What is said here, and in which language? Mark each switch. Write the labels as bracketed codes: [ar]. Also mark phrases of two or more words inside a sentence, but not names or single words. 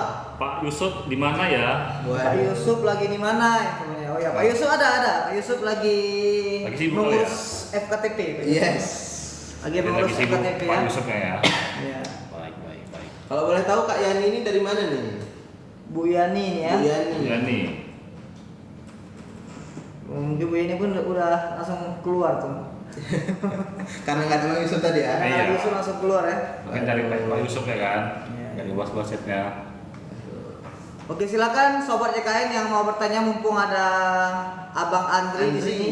[id] Pak Yusuf di mana ya? Pak Yusuf lagi di mana infonya? Oh ya, Pak Yusuf ada. Pak Yusuf lagi sibuk mengurus ya? FKTP. Pak Yusuf. Yes. Lagi Dia mengurus lagi sibuk FKTP Pak ya. Yusufnya ya. Iya. Baik. Kalau boleh tahu Kak Yani ini dari mana nih? Bu Yani nih ya. Bu Yani. Bu Yani. Mungkin Bu Yani pun udah langsung keluar tuh. Karena nggak ada Bang Yusuf tadi ya. Iya. Karena Yusuf langsung keluar ya. Mungkin dari Pak Yusufnya kan. Iya. Dari wasitnya. Oke, silakan sobat JKN yang mau bertanya mumpung ada Abang Andri di sini.